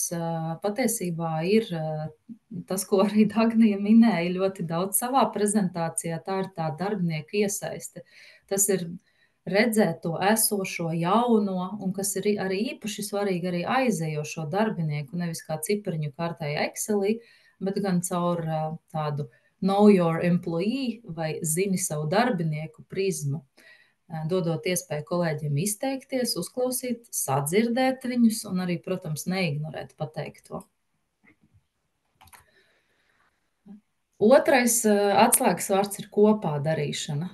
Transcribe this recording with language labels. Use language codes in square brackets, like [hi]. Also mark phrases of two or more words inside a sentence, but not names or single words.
[lv] Patiesībā ir tas, ko arī Dagnija minēja ļoti daudz savā prezentācijā, tā ir tā darbinieku iesaiste. Tas ir redzēt to esošo, jauno, un kas ir arī īpaši svarīgi, arī aizējošo darbinieku, nevis kā cipariņu kārtēja Excelī, bet gan caur tādu [en] know your employee [lv] vai zini savu darbinieku prizmu, dodot iespēju kolēģiem izteikties, uzklausīt, sadzirdēt viņus un arī, protams, neignorēt pateikto. Otrais atslēgas vārds ir kopā darīšana.